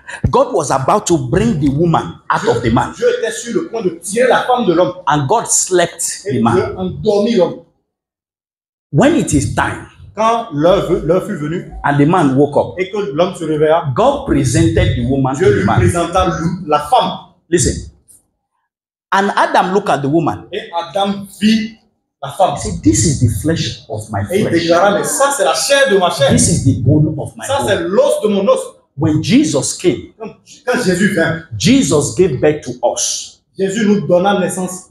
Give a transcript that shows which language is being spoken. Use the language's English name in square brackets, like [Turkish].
[English] God was about to bring the woman out of the man, [French] Dieu était sur le point de tirer la femme de l'homme. [English] and God slept [French] Et [English] the man. [French] Dieu endormit l'homme. [English] When it is time, [French] quand l'heure fut venue, [English] and the man woke up, [French] et que l'homme se réveilla, [English] God presented the woman to [French] Dieu [English] the [French] lui [English] man. [French] présenta la femme. [English] Listen. And Adam looked at the woman. [French] Et Adam vit la femme. [English] He said, this is the flesh of my [French] Et il [English] flesh. [French] déclara, mais ça c'est la chair de ma chair. [English] This is the bone of my [French] Ça c'est [English] bone. [French] l'os de mon os. [English] When Jesus came, [French] Quand Jésus vint, [English] Jesus gave birth to us. [French] Jésus nous donna naissance.